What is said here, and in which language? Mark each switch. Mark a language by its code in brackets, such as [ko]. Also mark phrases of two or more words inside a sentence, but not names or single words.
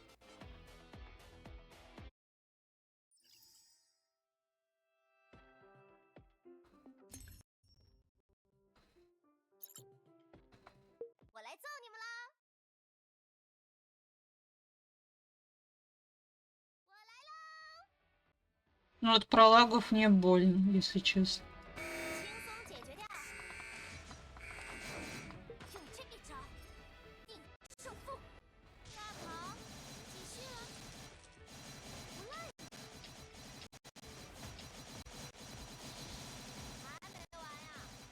[zh] 我来揍你们啦！我来喽！ [ru] Ну от пролагов не больно, если честно. [zh] 轻松解决掉。用这一招定胜负。大跑，继续了。不赖嘛！还没完呀！